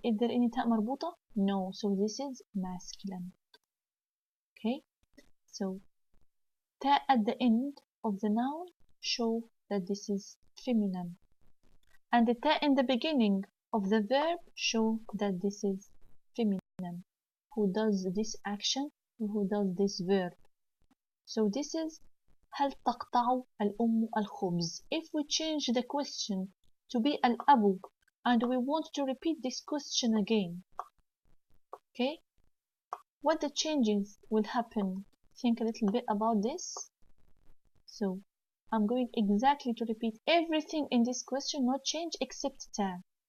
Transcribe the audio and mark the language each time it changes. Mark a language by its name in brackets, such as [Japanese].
[English] Is there any تاء مربوطة? No. So this is masculine. Okay. So تاء at the end of the noun show that this is feminine. And the تاء in the beginning of the verb show that this is feminine. Who does this action? Who does this verb? [Arabic] So this is هل تقطع الأم الخبز? [English] If we change the question to be الأب and we want to repeat this question again, okay, what the changes will happen? Think a little bit about this. So I'm going exactly to repeat everything in this question, no change except تا.